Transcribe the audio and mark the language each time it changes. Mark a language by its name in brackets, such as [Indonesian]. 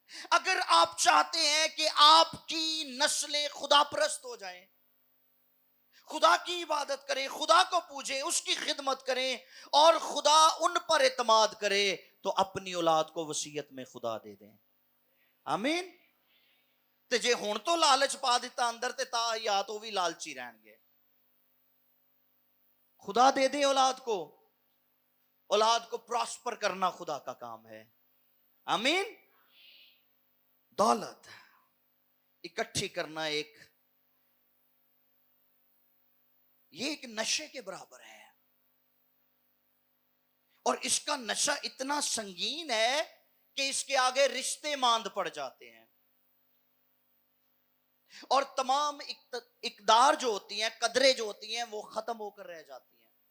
[Urdu] اگر آپ چاہتے ہیں کہ آپ کی نسلیں خدا پرست ہو جائیں, خدا کی عبادت کریں, خدا کو پوجیں, اس کی خدمت کریں, اور خدا ان پر اعتماد کرے, تو اپنی اولاد کو وصیت میں خدا دے دیں. آمین. [Punjabi] تے جے ہن تو لالچ پا دیتا اندر, تے تا حیات وہ بھی لالچی رہن گے. [Urdu] خدا دے دے اولاد کو, اولاد کو پراسپر کرنا خدا کا کام ہے. آمین. دولت اکٹھی کرنا یہ ایک نشے کے برابر ہے, اور اس کا نشہ اتنا سنگین ہے کہ اس کے آگے رشتے ماند پڑ جاتے ہیں, اور تمام اقدار جو ہوتی ہیں, قدریں جو ہوتی ہیں, وہ ختم ہو کر رہ جاتی ہیں.